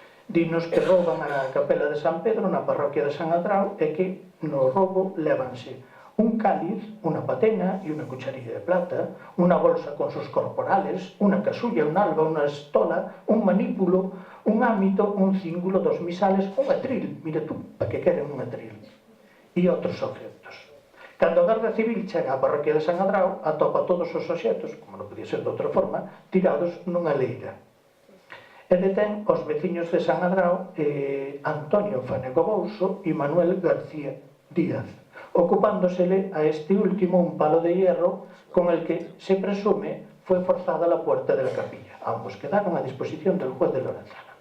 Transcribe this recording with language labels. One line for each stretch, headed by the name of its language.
Galician: Dinos que rouban a capela de San Pedro na parroquia de San Adrao e que no roubo lévanse
Spanish: un cáliz, una patena y una cucharilla de plata, una bolsa con sus corporales, una casulla, un alba, una estola, un manípulo, un ámito, un cíngulo, 2 misales, un atril, mira tú,
Galician: para que queren un atril,
Spanish: y otros objetos.
Galician: Cando a Garda Civil chega á parroquia de San Adrao, atopa todos os obxectos, como non podía ser de outra forma, tirados nunha leira. E detén os veciños de San Adrao, Antonio Fanego Bouso e Manuel García Díaz,
Spanish: ocupándosele a este último un palo de hierro con el que se presume fue forzada la puerta de la capilla. Ambos quedaron a disposición del juez de Lorenzana.